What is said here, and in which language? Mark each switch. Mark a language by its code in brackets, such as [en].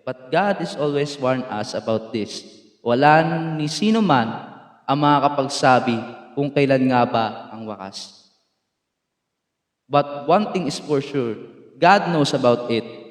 [en] But God is always warned us about this. [tl] Wala ni sino man ang makakapagsabi kung kailan nga ba ang wakas. [en] But one thing is for sure, God knows about it.